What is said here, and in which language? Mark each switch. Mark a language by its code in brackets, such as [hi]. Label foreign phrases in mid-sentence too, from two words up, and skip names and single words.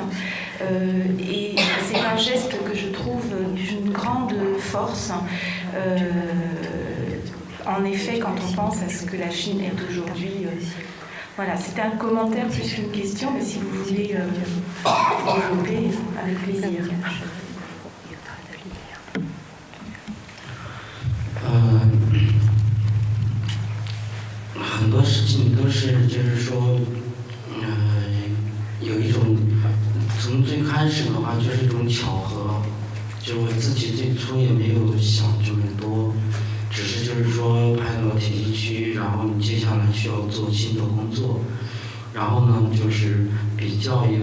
[fr] Et c'est un geste que je trouve d'une grande force. En effet, quand on pense à ce que la Chine est aujourd'hui, voilà, c'était un commentaire plus qu'une question, mais si vous voulez développer, avec plaisir. [zh] 很多事情都是，就是说，有一种从最开始的话就是一种巧合，就我自己最初也没有想这么多，只是就是说拍到铁西区，然后你接下来需要做新的工作，然后呢就是比较